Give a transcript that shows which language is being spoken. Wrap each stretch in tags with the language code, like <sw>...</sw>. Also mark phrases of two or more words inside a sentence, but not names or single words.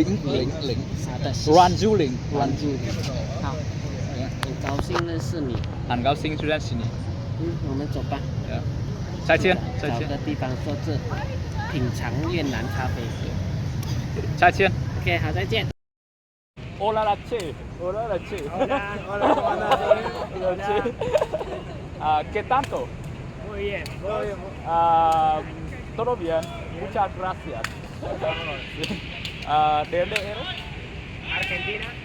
<zh>好的。 Ranju。好，很高兴认识你。很高兴认识你。我们走吧。再见。找个地方坐着，品尝越南咖啡。再见。 OK， 好，再见。</zh> <es>Hola la che. Hola, ¿Qué tanto? Muy bien. Todo bien. Muchas gracias. ¿De dónde eres? Argentina.</es>